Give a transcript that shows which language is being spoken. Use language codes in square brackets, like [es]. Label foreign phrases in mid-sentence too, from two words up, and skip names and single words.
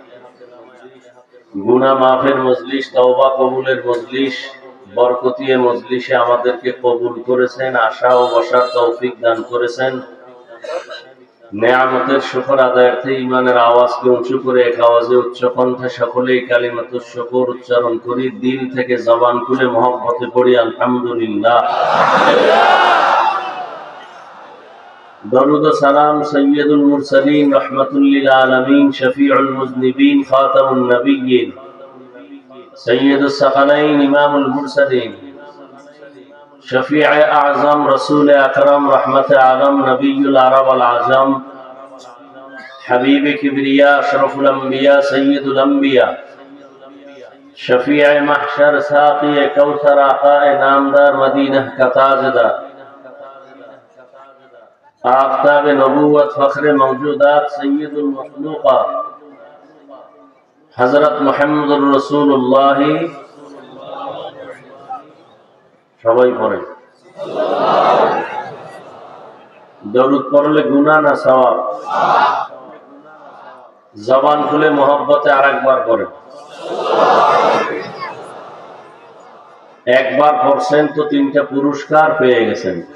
[bn] গুনাহ মাফের মজলিস, তওবা কবুলের মজলিস, বরকতিয়ে মজলিসে আমাদেরকে কবুল করেছেন, আশা ও বসার তৌফিক দান করেছেন। নেয়ামতের শুকর আদায়ার্থে ঈমানের আওয়াজকে উঁচু করে এক আওয়াজে উচ্চ কণ্ঠে সকলেই কালিমাতুশ শুকর উচ্চারণ করি, দিল থেকে জবান খুলে মহব্বতে পড়ি আলহামদুলিল্লাহ। [ur] درود و سلام سید المرسلین رحمت للعالمین شفیع المذنبین خاتم النبیین سید الثقلین امام المرسلین شفیع اعظم رسول اکرم رحمت عالم نبی العرب والعجم حبیب کبریا اشرف الانبیاء سید الانبیاء شفیع محشر ساقی کوثر آقا نامدار مدینہ کا تاجدار آفتاب نبوت فخر موجودات سید المخلوقات حضرت محمد رسول اللہ [bn] সবাই পড়েন দরুদ পড়লে গুনাহ না সওয়াব জবান খুলে মোহাব্বতে আরেকবার পড়েন একবার পড়ছেন তো 3টা পুরস্কার পেয়ে গেছেন